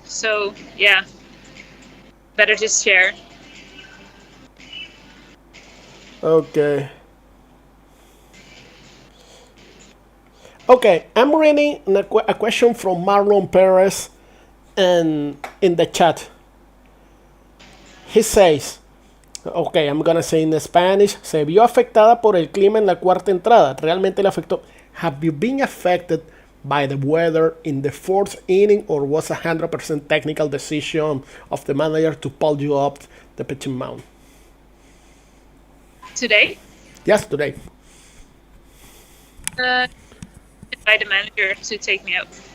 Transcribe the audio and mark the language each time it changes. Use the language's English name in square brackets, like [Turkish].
[English] So yeah, better just share. Okay. Okay, I'm reading a question from Marlon Perez and in the chat. He says, okay, I'm gonna say in Spanish, [Spanish] se vio afectada por el clima en la cuarta entrada. Realmente le afectó. [English] Have you been affected by the weather in the fourth inning, or was 100% technical decision of the manager to pull you up the pitching mound? Today? Yes, today. By the manager to take me out.